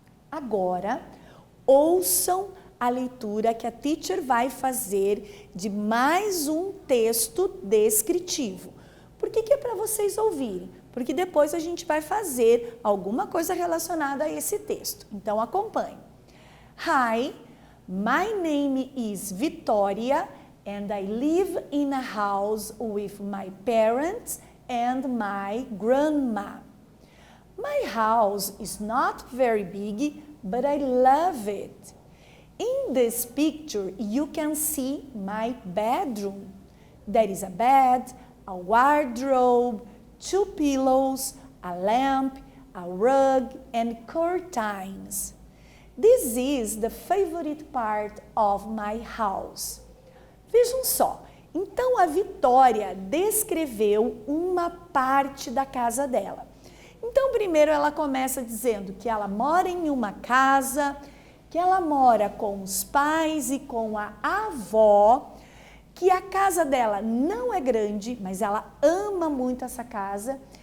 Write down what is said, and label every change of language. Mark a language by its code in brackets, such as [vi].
[pt] Agora, ouçam a leitura que a teacher vai fazer de mais um texto descritivo. Por que é para vocês ouvirem? Porque depois a gente vai fazer alguma coisa relacionada a esse texto. Então, acompanhe. [en] Hi, my name is Victoria and I live in a house with my parents and my grandma. My house is not very big, but I love it. In this picture, you can see my bedroom. There is a bed, a wardrobe, two pillows, a lamp, a rug, and curtains. This is the favorite part of my house. [pt] Vejam só, então a Vitória descreveu uma parte da casa dela. Então, primeiro ela começa dizendo que ela mora em uma casa, que ela mora com os pais e com a avó, que a casa dela não é grande, mas ela ama muito essa casa.